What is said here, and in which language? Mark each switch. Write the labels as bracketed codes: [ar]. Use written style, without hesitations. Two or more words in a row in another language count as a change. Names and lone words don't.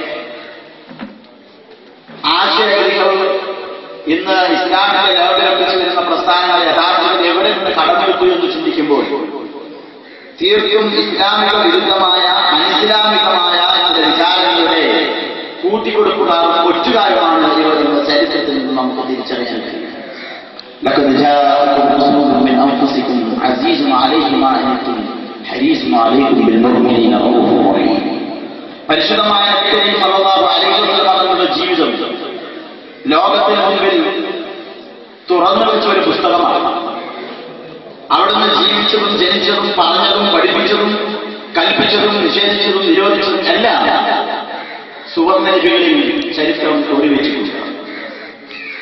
[ml] ആശയങ്ങൾ ഇന്ന് ഇസ്ലാമിന്റെ ലോകലപിച്ചു വരുന്ന പ്രസ്ഥാനങ്ങൾ യഥാർത്ഥത്തിൽ എവിടെ നിന്ന് കടമെടുത്തു എന്ന് ചിന്തിക്കുമ്പോൾ തീർത്തും ഇസ്ലാമിക വിരുദ്ധമായ അനിസ്ലാമികമായ ചില വിചാരങ്ങളുടെ കൂട്ടിക്കൊടുക്കുന്നതാണ്, ഒറ്റുകാരമാണ് ഇവരുടെ ചരിത്രത്തിൽ നിന്ന് നമുക്ക് തിരിച്ചറിയാൻ കഴിയും. [ar] لقد جاءكم رسول من أنفسكم عزيز عليه ما عنتم حريص عليكم بالمؤمنين رؤوف رحيم. [ml] പരിശുദ്ധമായ നബി [ar] صلى الله عليه وسلم [ml] തങ്ങളുടെ ജീവിതം ലോകത്തിന് മുൻപിൽ തുറന്നു വെച്ച ഒരു പുസ്തകമാണ്. അവിടുന്ന് ജീവിച്ചതും ജനിച്ചതും പറഞ്ഞതും പഠിപ്പിച്ചതും കൽപ്പിച്ചതും നിഷേധിച്ചതും നിരോധിച്ചതും എല്ലാം സുവർണ്ണ ലിപികളിൽ ചരിത്രം ഓടിവെച്ചിട്ടുണ്ട്.